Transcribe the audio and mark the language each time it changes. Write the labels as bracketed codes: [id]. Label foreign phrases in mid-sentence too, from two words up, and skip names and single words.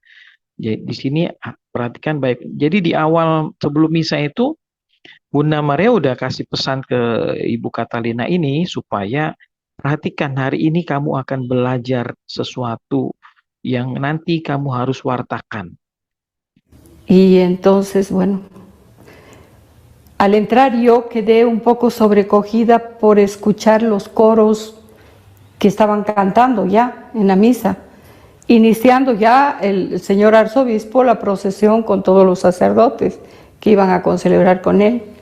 [id] Jadi di sini perhatikan baik. Jadi di awal sebelum misa itu Bunda Maria udah kasih pesan ke Ibu Catalina ini supaya perhatikan hari ini kamu akan belajar sesuatu yang nanti kamu harus wartakan. [es] Y entonces, bueno, al entrar yo quedé un poco sobrecogida por escuchar los coros que estaban cantando ya en la misa, iniciando ya el señor arzobispo la procesión con todos los sacerdotes que iban a concelebrar con él.